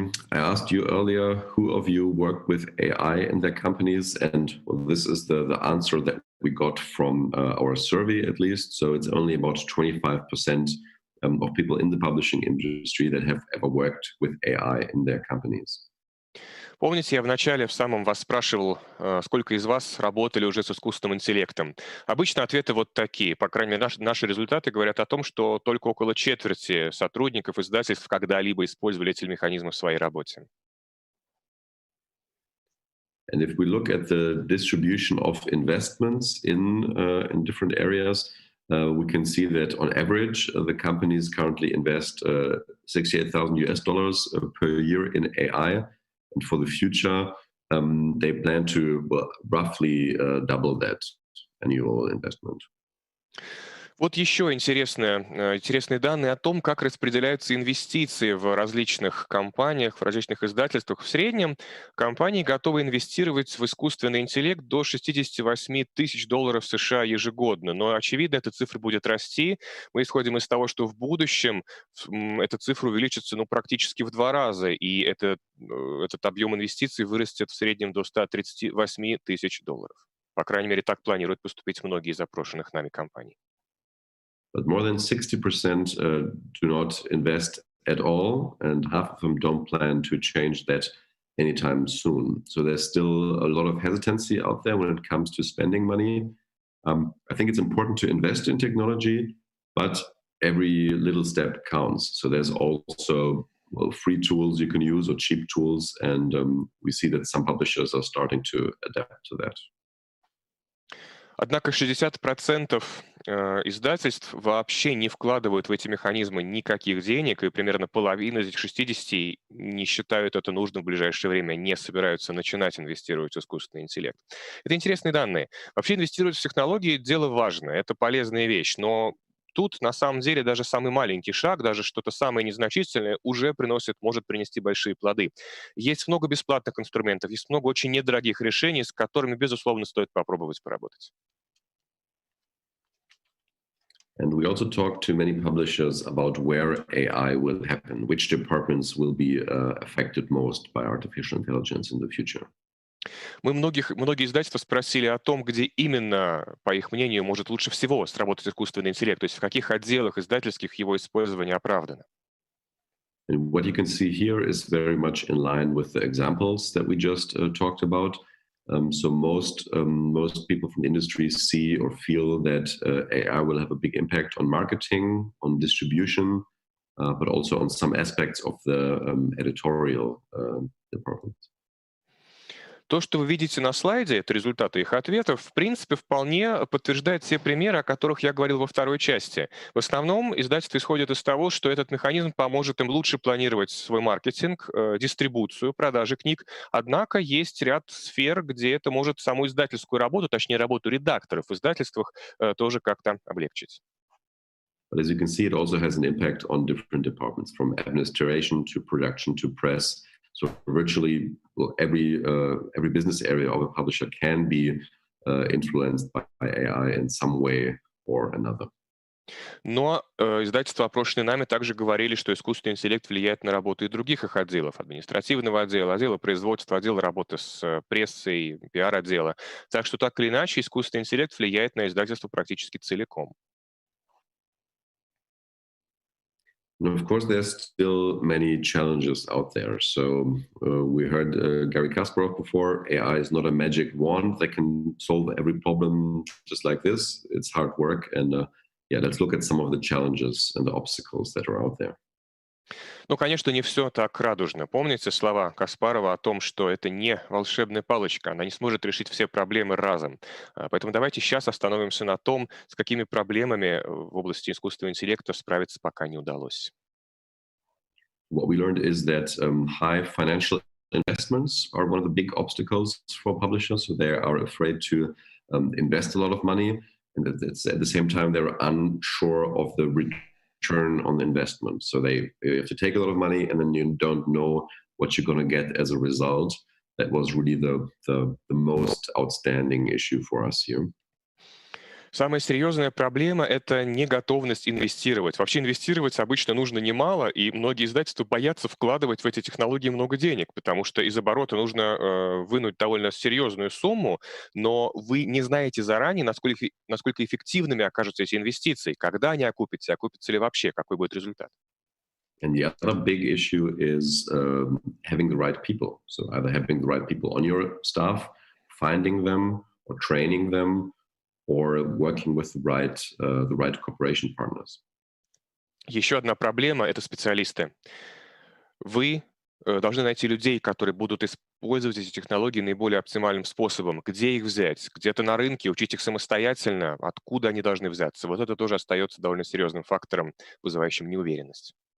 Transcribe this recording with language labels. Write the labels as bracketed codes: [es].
[en] I asked you earlier, who of you work with AI in their companies? And well, this is the answer that we got from our survey, at least. So it's only about 25% of people in the publishing industry that have ever worked with AI in their companies. [ru] Помните, я вначале в самом вас спрашивал, сколько из вас работали уже с искусственным интеллектом? Обычно ответы вот такие. По крайней мере, наши результаты говорят о том, что только около четверти сотрудников издательств когда-либо использовали эти механизмы в своей работе. [en] And if we look at the distribution of investments in different areas, we can see that on average, the companies currently invest $68,000 per year in AI. And for the future, they plan to roughly double that annual investment. [ru] Вот еще интересные данные о том, как распределяются инвестиции в различных компаниях, в различных издательствах. В среднем компании готовы инвестировать в искусственный интеллект до $68 тысяч США ежегодно. Но, очевидно, эта цифра будет расти. Мы исходим из того, что в будущем эта цифра увеличится практически в 2 раза, и этот объем инвестиций вырастет в среднем до $138 тысяч. По крайней мере, так планируют поступить многие из опрошенных нами компаний. [en] But more than 60% do not invest at all, and half of them don't plan to change that anytime soon. So there's still a lot of hesitancy out there when it comes to spending money. I think it's important to invest in technology, but every little step counts. So there's also free tools you can use or cheap tools, and we see that some publishers are starting to adapt to that. [ru] Однако 60% издательств вообще не вкладывают в эти механизмы никаких денег, и примерно половина из этих 60 не считают это нужным в ближайшее время, не собираются начинать инвестировать в искусственный интеллект. Это интересные данные. Вообще инвестировать в технологии – дело важное, это полезная вещь, но тут на самом деле даже самый маленький шаг, даже что-то самое незначительное уже может принести большие плоды. Есть много бесплатных инструментов, есть много очень недорогих решений, с которыми, безусловно, стоит попробовать поработать. [en] And we also talked to many publishers about where AI will happen, which departments will be affected most by artificial intelligence in the future. [ru] Многие издательства спросили о том, где именно, по их мнению, может лучше всего сработать искусственный интеллект, то есть в каких отделах издательских его использование оправдано. [en] And what you can see here is very much in line with the examples that we just talked about. So most people from the industry see or feel that AI will have a big impact on marketing, on distribution, but also on some aspects of the editorial department. [ru] То, что вы видите на слайде, это результаты их ответов, в принципе, вполне подтверждает те примеры, о которых я говорил во второй части. В основном издательство исходит из того, что этот механизм поможет им лучше планировать свой маркетинг, дистрибуцию, продажи книг. Однако есть ряд сфер, где это может саму издательскую работу, точнее работу редакторов в издательствах, тоже как-то облегчить. [en] But as you can see, it also has an impact on different departments, from administration to production to press. So virtually every business area of a publisher can be influenced by AI in some way or another. [ru] Но издательства, опрошенные нами, также говорили, что искусственный интеллект влияет на работу и других их отделов: административного отдела, отдела производства, отдела работы с прессой, пиар-отдела. Так что так или иначе искусственный интеллект влияет на издательство практически целиком. [en] And of course, there's still many challenges out there. So we heard Gary Kasparov before. AI is not a magic wand that can solve every problem just like this. It's hard work. And let's look at some of the challenges and the obstacles that are out there. [ru] Ну, конечно, не все так радужно. Помните слова Каспарова о том, что это не волшебная палочка, она не сможет решить все проблемы разом. Поэтому давайте сейчас остановимся на том, с какими проблемами в области искусственного интеллекта справиться пока не удалось. [en] What we learned is that high financial investments are one of the big obstacles for publishers. So they are afraid to invest a lot of money, and at the same time they're unsure of the return on the investment. So they have to take a lot of money, and then you don't know what you're going to get as a result. That was really the most outstanding issue for us here. [ru] Самая серьезная проблема – это неготовность инвестировать. Вообще инвестировать обычно нужно немало, и многие издательства боятся вкладывать в эти технологии много денег, потому что из оборота нужно вынуть довольно серьезную сумму, но вы не знаете заранее, насколько эффективными окажутся эти инвестиции, когда они окупятся, окупятся ли вообще, какой будет результат. [en] And the other big issue is having the right people. So either having the right people on your staff, finding them or training them, or working with the right cooperation partners. [ru] Еще одна проблема – это специалисты. Вы должны найти людей, которые будут использовать эти технологии наиболее оптимальным способом. Где их взять? Где-то на рынке, учить их самостоятельно, откуда они должны взяться. Вот это тоже остается довольно серьезным фактором, вызывающим неуверенность.